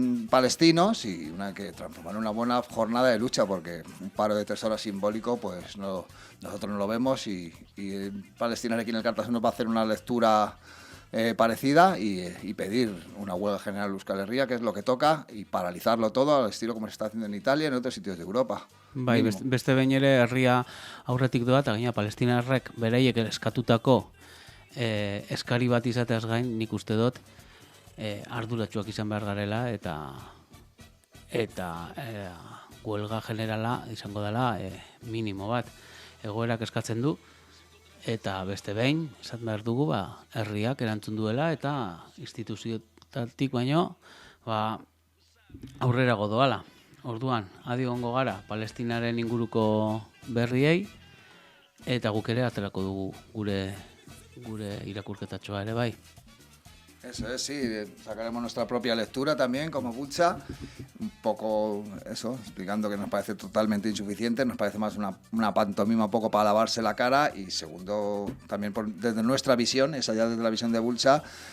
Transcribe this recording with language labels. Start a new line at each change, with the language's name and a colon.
Spanish: palestinos, y que transformar una buena jornada de lucha, porque un paro de 3 horas simbólico, pues no, nosotros no lo vemos, y Palestina aquí en el Cartasuna va a hacer una lectura parecida y pedir una huelga general en Euskal Herria, que es lo que toca, y paralizarlo todo al estilo como se está haciendo en Italia y en otros sitios de Europa.
Basque: Bai, beste behin ere herria aurretik doa, eta gaina palestinarrek beraiek eskatutako eskari bat izateaz gain, nik uste dut, arduratsuak izan behar garela eta huelga generala izango dela minimo bat. Egoerak eskatzen du, eta beste behin, esan behar dugu, herriak erantzun duela eta instituzioetatik baino aurrera godoala. Orduan, adi gongo gara Palestinaren inguruko berriei, eta guk ere aterako dugu gure irakurketatxoa ere bai.
Spanish: Eso es, sí, sacaremos nuestra propia lectura también como Bultza, un poco eso, explicando que nos parece totalmente insuficiente, nos parece más una pantomima un poco para lavarse la cara, y segundo, también desde nuestra visión, esa ya desde la visión de Bultza,